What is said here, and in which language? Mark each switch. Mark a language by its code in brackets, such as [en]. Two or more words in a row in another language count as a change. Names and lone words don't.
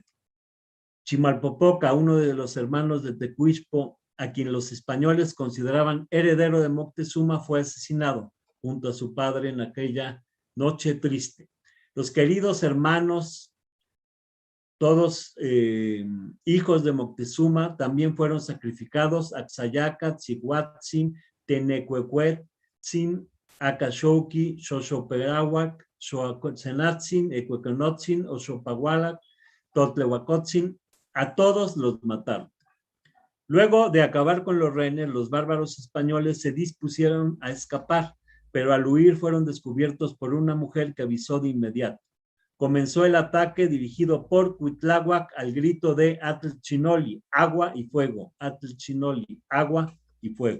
[es] Chimalpopoca, uno de los hermanos de Tecuixpo, a quien los españoles consideraban heredero de Moctezuma, fue asesinado junto a su padre en aquella noche triste. Los queridos hermanos, todos hijos de Moctezuma, también fueron sacrificados: Axayacat, Cihuatzin, Tenecuecuetzin, Acaxouqui, Xoxoperáhuac, Xoacotzenatzin, Ecueconotzin, Oxopahualac, Totlehuacotzin. A todos los mataron. Luego de acabar con los rehenes, los bárbaros españoles se dispusieron a escapar, pero al huir fueron descubiertos por una mujer que avisó de inmediato. Comenzó el ataque dirigido por Cuitláhuac al grito de Atlchinoli, agua y fuego, Atlchinoli, agua y fuego.